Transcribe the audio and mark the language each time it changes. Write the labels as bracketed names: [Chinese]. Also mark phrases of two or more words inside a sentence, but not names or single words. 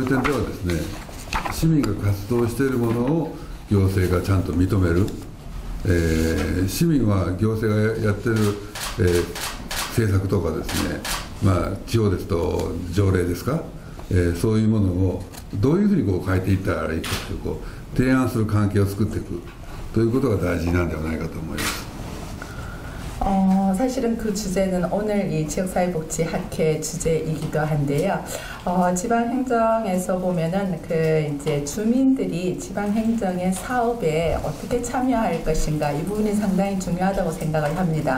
[Japanese] いう点ではですね市民が活動しているものを行政がちゃんと認める、市民は行政がやってる、政策とかですね、地方ですと条例ですか、そういうものをどういうふうに変えていったらいいかという提案する関係を作っていくということが大事なんではないかと思います。 [Korean] 사실은 그 주제는 오늘 이 지역사회복지학회 주제이기도 한데요. 지방 행정에서 보면은 그 이제 주민들이 지방 행정의 사업에 어떻게 참여할 것인가 이 부분이 상당히 중요하다고 생각을 합니다.